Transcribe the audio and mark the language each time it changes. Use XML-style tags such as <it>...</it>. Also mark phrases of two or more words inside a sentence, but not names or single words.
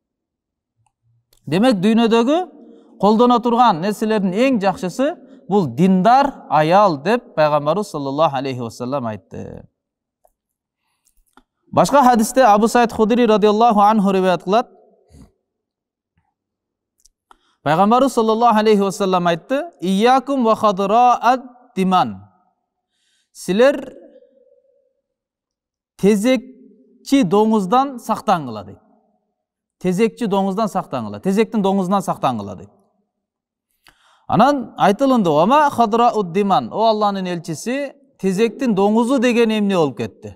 <ky>Демек, дүйнөдөгү колдоно турган нерселердин эң жакшысы бул диндар аял деп Пайгамбарыбыз</ky> <ar>صلى الله عليه وسلم</ar> <ky>айтты. Башка хадисте Абу Саид Худри</ky> <ar>رضي الله عنه</ar> <ky>риваят кылат. Пайгамбарыбыз</ky> <ar>صلى الله عليه وسلم</ar> <ky>айтты:</ky> <ar>"إياكم وخضراء الدمن."</ar> <ky>Силер тезекчи доңуздан сактангыла дейт. Тезекчи доңуздан сактангыла, тезектин доңузунан сактангыла дейт. Анан айтылынды:</ky> <ar>"أما خضراء الدمن."</ar> <ky>О Алланын элчиси, тезектин доңузу деген эмне болуп кетти?</ky>